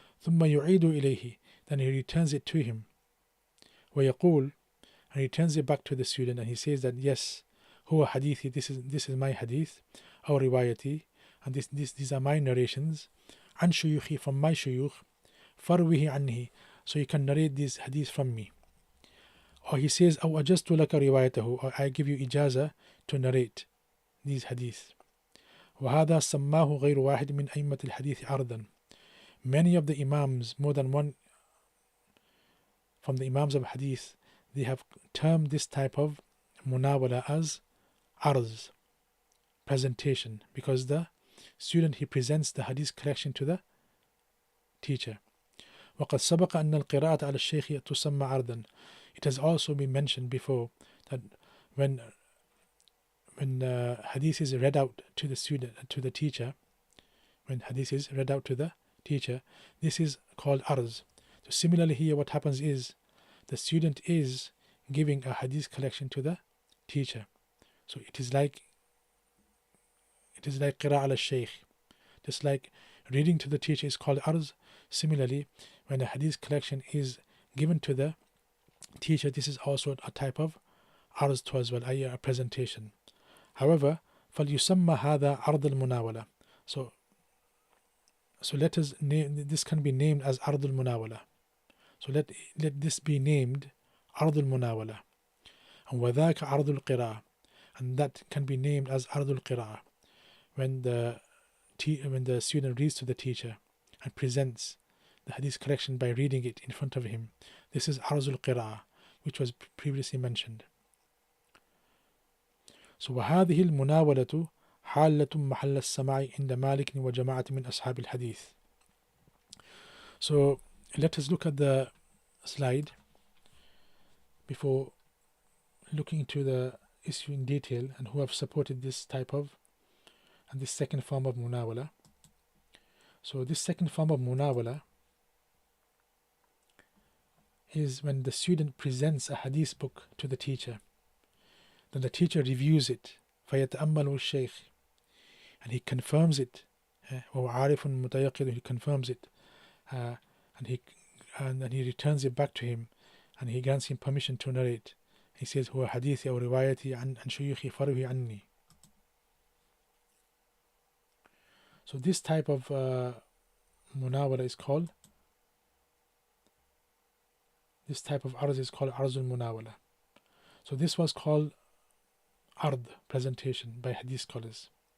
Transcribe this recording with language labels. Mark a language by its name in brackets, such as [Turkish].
[Arabic] ثم يعيد إليه, [English] then he returns it to him. [Arabic] ويقول, [English] and he returns it back to the student and he says that yes, [Arabic] هو حديثي, [English] this is my hadith, [Arabic] أو روايتي, [English] and these are my narrations, [Arabic] عن شيوخي, [English] from my shuyukh, [Arabic] فروه عنه, [English] so you can narrate these hadith from me. Or he says [Arabic] أو أجزت لك روايته, [English] or I give you ijaza to narrate these hadith. [Arabic] وهذا سماه غير واحد من أئمة الحديث عرضا. [English] Many of the imams, more than one from the imams of hadith, they have termed this type of munawala as arz, presentation, because the student, he presents the hadith collection to the teacher. [Arabic] وقد سبق أن القراءة على الشيخ تسمى عرضا. [English] It has also been mentioned before that when hadith is read out to the student, to the teacher, when hadith is read out to the teacher, this is called arz. So similarly here what happens is the student is giving a hadith collection to the teacher. So it is like qira'ah al-shaykh. Just like reading to the teacher is called arz, similarly when a hadith collection is given to the teacher, this is also a type of arz too as well, i.e. a presentation. However, [Arabic] فَلْيُسَمَّ هَذَا عَرْض الْمُنَاوَلَةِ. [English] So let us name, this can be named as عرض المناولة. So let this be named عرض المناولة. And [Arabic] وذاك عرض القراءة, [English] and that can be named as عرض القراءة. When the student reads to the teacher and presents the hadith collection by reading it in front of him, this is عرض القراءة, which was previously mentioned. So [Arabic] وهذه المناولة حالة محل السماع عند مالك وجماعة من أصحاب الحديث. [English] So let us look at the slide before looking into the issue in detail and who have supported this type of and this second form of munawala. So this second form of munawala is when the student presents a hadith book to the teacher. Then the teacher reviews it, [Arabic] فَيَتَأَمَّلُ الشَّيْخ, [English] and he confirms it. [Arabic] وَهُوَ عَارِفٌ مُتَيَقِّظٌ, [English] he confirms it, and then he returns it back to him, and he grants him permission to narrate. He says, [Arabic] هُوَ حديثي أو روايتي عن شيوخي فروه عني. [English] So this type of munawala is called, this type of arz is called arzul munawala. So this was called ard, presentation, by hadith scholars.